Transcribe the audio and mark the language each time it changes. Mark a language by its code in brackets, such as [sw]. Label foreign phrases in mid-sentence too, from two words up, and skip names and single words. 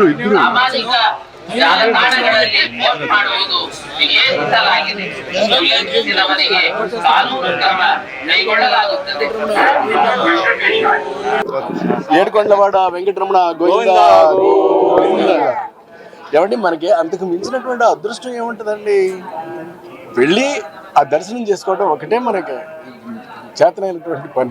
[kn] ಜಾಲತಾಣಗಳಲ್ಲಿ ಪೋಸ್ಟ್ ಮಾಡುವುದು ನಿಷೇಧಿಸಲಾಗಿದೆ. ಉಲ್ಲಂಘಿಸಿದವರಿಗೆ ಕಾನೂನು ಕ್ರಮ ಕೈಗೊಳ್ಳಲಾಗುತ್ತದೆ. [te] ఏడుకొండలవాడ వెంకటరమణ గోవింద. ఏమండి, మనకి అంతకు మించినటువంటి అదృష్టం ఏముంటుందండి? వెళ్ళి ఆ దర్శనం చేసుకోవడం ఒకటే మనకి చేతనైనటువంటి పని.